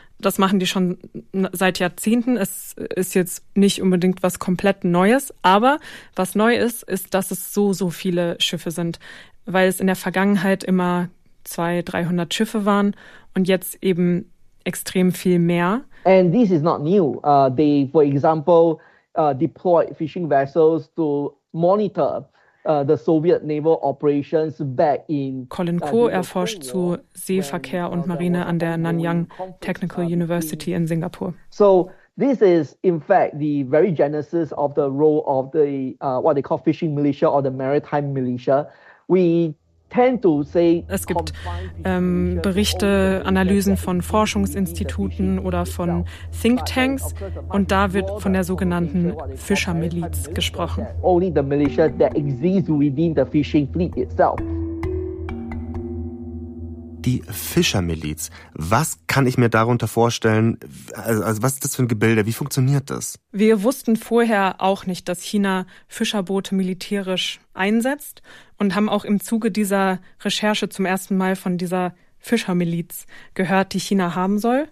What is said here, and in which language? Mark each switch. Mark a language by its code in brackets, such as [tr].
[de] Das machen die schon seit Jahrzehnten. Es ist jetzt nicht unbedingt was komplett Neues. Aber was neu ist, ist, dass es so, so viele Schiffe sind, weil es in der Vergangenheit immer 200-300 Schiffe waren und jetzt eben extrem viel mehr. [en] And this is not new. They, for example, deployed fishing vessels to monitor the Soviet naval operations back in [de] Colin Ko erforscht zu Seeverkehr und Marine an der Nanyang Technical University in Singapur. [en] So this is in fact the very genesis of the role of the what they call fishing militia or the maritime militia. We tend to say [de] es gibt Berichte, Analysen von Forschungsinstituten oder von Think Tanks und da wird von der sogenannten Fischermiliz gesprochen. [en] Only the militia that exists within the fishing fleet itself. [de] Die Fischermiliz, was kann ich mir darunter vorstellen? Also was ist das für ein Gebilde? Wie funktioniert das? Wir wussten vorher auch nicht, dass China Fischerboote militärisch einsetzt und haben auch im Zuge dieser Recherche zum ersten Mal von dieser Fischermiliz gehört, die China haben soll.